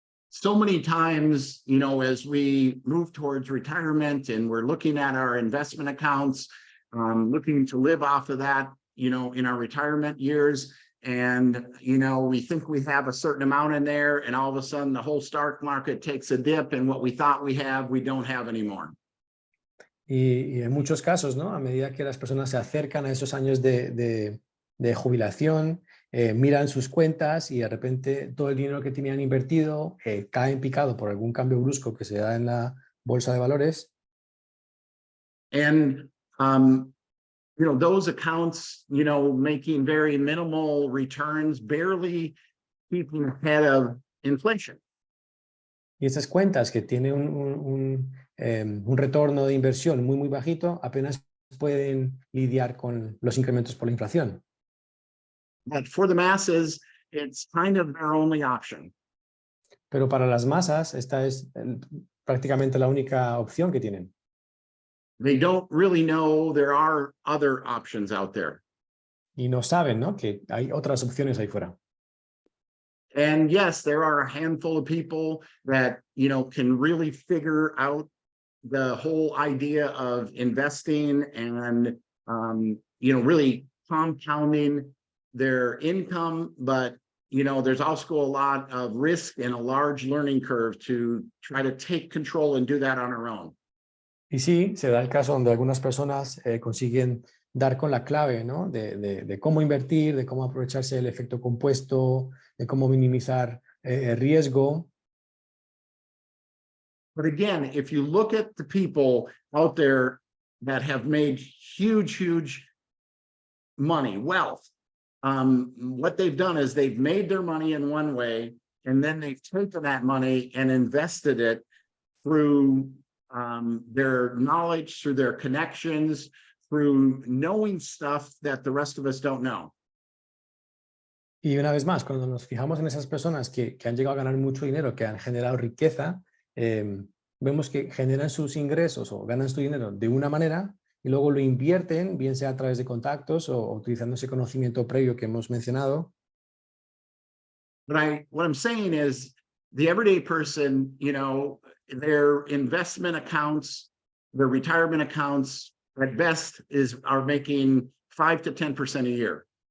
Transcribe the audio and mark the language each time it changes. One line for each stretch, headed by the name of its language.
English: So many times, you know, as we move towards retirement and we're looking at our investment accounts, looking to live off of that, you know, in our retirement years, and, you know, we think we have a certain amount in there, and all of a sudden the whole stock market takes a dip, and what we thought we don't have anymore.
Spanish: Y en muchos casos, ¿no? A medida que las personas se acercan a esos años de jubilación, miran sus cuentas y de repente todo el dinero que tenían invertido cae en picado por algún cambio brusco que se da en la bolsa de valores.
English: And, you know, those accounts, you know, making very minimal returns, barely keeping ahead of inflation.
Spanish: Y esas cuentas que tienen un retorno de inversión muy, muy bajito, apenas pueden lidiar con los incrementos por la inflación.
English: But for the masses, it's kind of their only option.
Spanish: Pero para las masas, esta es prácticamente la única opción que tienen.
English: They don't really know there are other options out there.
Spanish: Y no saben, ¿no? Que hay otras opciones ahí fuera.
English: And yes, there are a handful of people that, you know, can really figure out the whole idea of investing and, you know, really compounding their income. But, you know, there's also a lot of risk and a large learning curve to try to take control and do that on our own.
Spanish: Y sí, se da el caso donde algunas personas consiguen dar con la clave, ¿no? de cómo invertir, de cómo aprovecharse del efecto compuesto, de cómo minimizar el riesgo.
English: But again, if you look at the people out there that have made huge money, wealth, what they've done is they've made their money in one way, and then they've taken that money and invested it through their knowledge, through their connections, through knowing stuff that the rest of us don't know.
Spanish: Y una vez más, cuando nos fijamos en esas personas que han llegado a ganar mucho dinero, que han generado riqueza, vemos que generan sus ingresos o ganan su dinero de una manera y luego lo invierten, bien sea a través de contactos o utilizando ese conocimiento previo que hemos mencionado.
English: But what I'm saying is the everyday person, you know, their investment accounts, their retirement accounts, at best are making 5 to 10% a year.